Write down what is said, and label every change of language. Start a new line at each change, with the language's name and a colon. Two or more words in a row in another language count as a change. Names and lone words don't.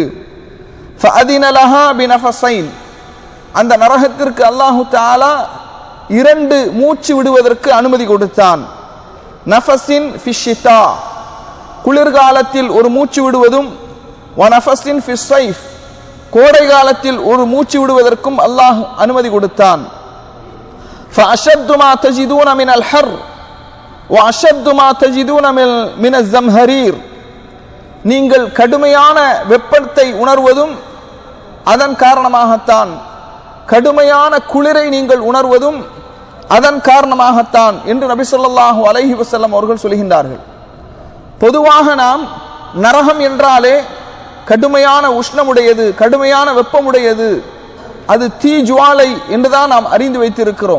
Arabic: فأذن لها بنفسين,
Tamil: அந்த நரகத்திற்கு
Arabic: الله تعالى
Tamil: இரண்டு மூச்சு விடுவதற்கு அனுமதி கொடுத்தான்.
Arabic: نفس في الشتاء,
Tamil: குளிர்காலத்தில் ஒரு மூச்சு விடுவதும்,
Arabic: ونفس في الصيف,
Tamil: கோடை காலத்தில் ஒரு மூச்சு விடுவதற்கும் அல்லாஹ் அனுமதி கொடுத்தான்.
Arabic: فأشد ما تجدون من الحر وأشد ما تجدون من الزمهرير.
Tamil: நீங்கள் கடுமையான வெப்பத்தை உணர்வதும் அதன் காரணமாகத்தான், கடுமையான குளிரை நீங்கள் உணர்வதும் அதன் காரணமாகத்தான் என்று நபி
Arabic: صلى الله عليه وسلم
Tamil: அவர்கள் சொல்கின்றார்கள். பொதுவாக நாம் நரகம் என்றாலே கடுமையான உஷ்ணமுடையது, கடுமையான வெப்பமுடையது, அது தீ ஜுவாலை என்றுதான் நாம் அறிந்து வைத்திருக்கிறோம்.